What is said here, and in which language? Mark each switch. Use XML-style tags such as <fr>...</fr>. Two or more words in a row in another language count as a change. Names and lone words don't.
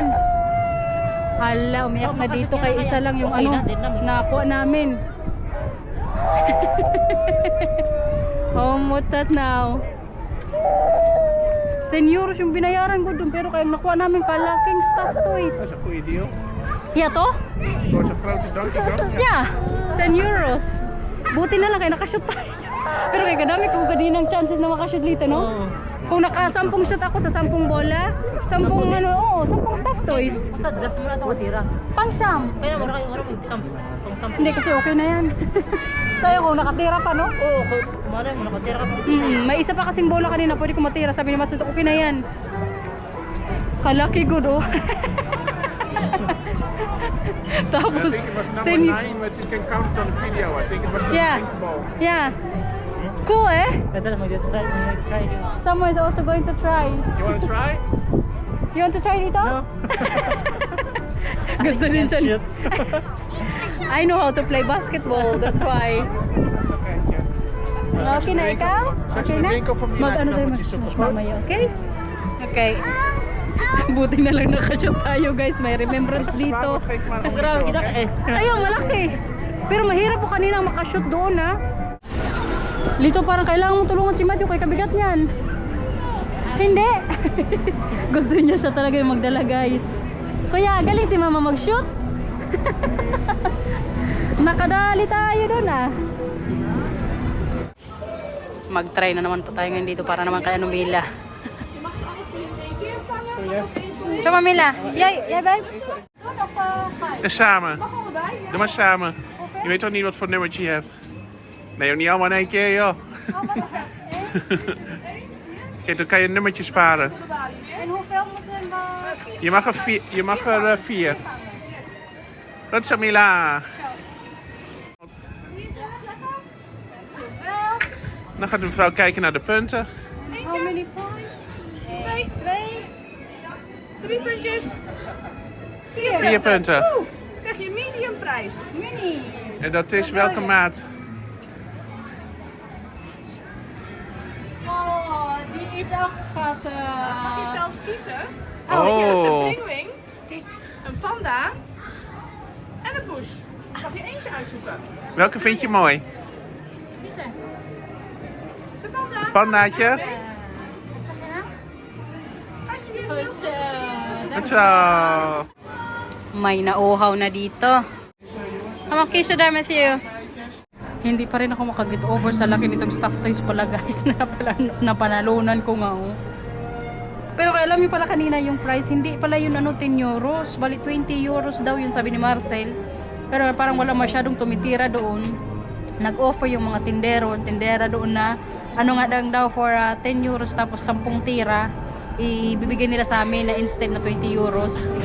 <tl>Hala, umiyak na dito kay isa lang yung nakuha namin.</tl> <en>Oh, mutat now.</en> <tl>10 euros yung binayaran ko dun, pero kaya nakuha namin kalaking</tl> <en>stuffed toys.</en> <nl>Dat is een goede deal.</nl> <en>Yeah, to?</en> <nl>Voor zo'n grote donkey.</nl> <en>Yeah, 10 euros.</en> <tl>Buti na lang kaya nakashoot tayo. Pero kaya kadami ko ganinang chances na makashoot dito, no? Kung naka-10 shoot ako sa 10 bola, 10 10</tl> <en>stuffed toys.</en> <tl>Basta gas mo na ito matira. Pang siyam. Kaya wala kayo sample. Hindi kasi okay na yan. Sa'yo kung nakatira pa, no? Oo, kumari mo nakatira ka. May isa pa kasing bola kanina, pwede ko matira. Sabi ni Masud, okay na yan. Kalaki good, oh. Tapos,</tl> <en>I think it was number 9, but you can count it on the video. I think it was the Yeah. pink ball. Yeah. Cool, eh?</en> <tl>Kaya mag-try yun.</tl> <en>Someone is also going to try. You want to try? You want to try dito? No.</en> <tl>Gusto din siya.</tl> <en>Shoot. I know how to play basketball, that's why.</en> <tl>Okay na ikaw? Okay na? Mag-ano tayo mas mamaya, okay? Okay. Buti na lang nakashoot tayo, guys. May remembrance dito. Grabe kita eh. Ayun, malaki. Pero mahirap po kanina makashoot doon, ha? Lito, parang kailangan mong tulungan si Matthew kay kabigat niyan. Hindi. Gusto niya siya talaga yung magdala, guys. Kuya, galing si mama mag-shoot. Nakadali tayo doon, ah. Mag-try na naman po tayo ngayon dito para naman kay Mila.</tl> <nl>Zo, Mila. Jij bij? En samen. Doe maar samen. Je weet toch niet wat voor nummertje je hebt? Nee, ook niet allemaal in één keer, joh. Kijk, dan kan je een nummertje sparen. En hoeveel moeten we? Je mag er 4. Dat is Mila. Dan gaat de mevrouw kijken naar de punten.</nl> <en>How many points? 1, 2,</en> <nl>3 puntjes. 4 punten. Krijg je medium prijs. mini. En dat is welke maat? Oh, die is ook schattig. Mag je zelfs kiezen. Oh. Een pinguïn, een panda en een poes. Mag je eentje uitzoeken. Welke vind je mooi? Kiezen. De panda. Pandaatje? Wat zeg je nou? Alsjeblieft. Goed zo. Goed zo.</nl> <tl>May nauhaw na dito.</tl> <nl>Kiezen daar met you.</nl> <tl>Hindi pa rin ako makaget over sa laki nitong</tl> <en>stuffed toys</en> <tl>pala, guys, na napanalunan ko nga. Oh. Pero kaya alam niyo pala kanina yung price, hindi pala yun 10 euros, bali 20 euros daw yun sabi ni Marcel. Pero parang wala masyadong tumitira doon. Nag-offer yung mga tindera doon na nga daw for 10 euros tapos 10 tira ibibigay nila sa amin na instead na 20 euros.</tl>